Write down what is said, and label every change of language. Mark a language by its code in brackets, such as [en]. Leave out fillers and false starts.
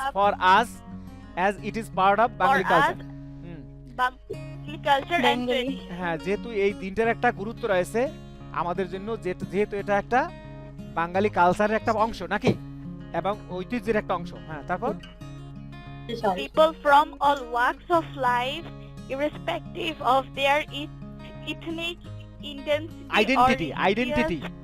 [en] for us as it is part of Bengali culture. Bengali culture and tradition. [bn] হ্যাঁ, যেহেতু এই দিনটার একটা গুরুত্ব রয়েছে আমাদের জন্য, যেহেতু এটা একটা বাঙালি কালচারের একটা অংশ নাকি, এবং ঐতিহ্যের একটা অংশ। হ্যাঁ, তারপর [en] People from all walks of life, irrespective of their ethnic identity